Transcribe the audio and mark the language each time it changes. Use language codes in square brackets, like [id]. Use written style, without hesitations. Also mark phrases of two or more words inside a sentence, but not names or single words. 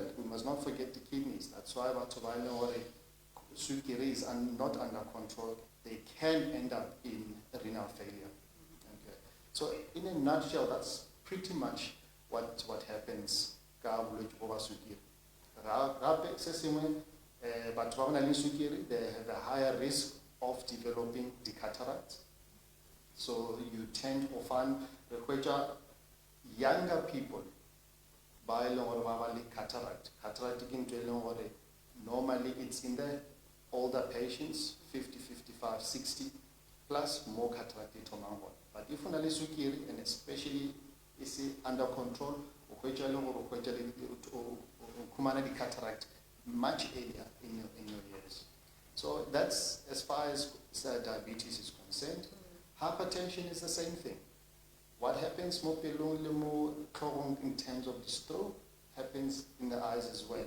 [en] We must not forget the kidneys. That's why sukiri is not under control. They can end up in renal failure. Okay. So, in a nutshell, that's pretty much what happens [tn] ka bolwetse bo ba sukiri. Gape se sengwe batho ba bona le sukiri, [en] they have a higher risk of developing the cataract. So you tend to find younger people [tn] ba e leng gore ba ba le [en] cataract. Cataract [tn] ke ntho e leng gore [en] normally it's in the older patients, 50, 55, 60 plus more cataract [tn] e thomang gone. [en] But if [tn] o na le sukiri, [en] and especially is under control, the cataract much earlier in your years. So that's as far as diabetes is concerned. Hypertension is the same thing. What happens more in terms of the stroke happens in the eyes as well.